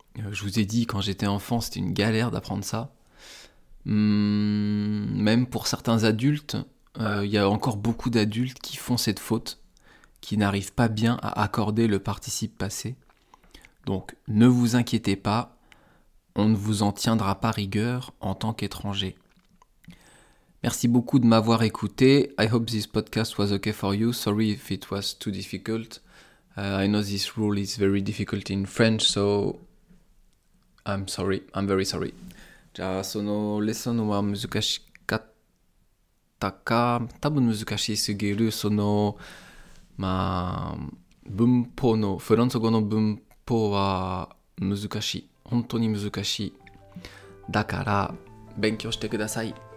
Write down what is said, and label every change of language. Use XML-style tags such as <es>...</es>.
<fr>Je vous ai dit, quand j'étais enfant, c'était une galère d'apprendre ça. Même pour certains adultes, il y a encore beaucoup d'adultes qui font cette faute, qui n'arrivent pas bien à accorder le participe passé. Donc ne vous inquiétez pas, on ne vous en tiendra pas rigueur en tant qu'étranger. Merci beaucoup de m'avoir écouté.</fr> <en>I hope this podcast was okay for you. Sorry if it was too difficult. I know this rule is very difficult in French, so I'm sorry. I'm very sorry.</en> <ja>じゃあそのレッスンは難しかったか、多分難しすぎるその文法のフランス語の文法は難しい。本当に難しい。だから勉強してください。</ja>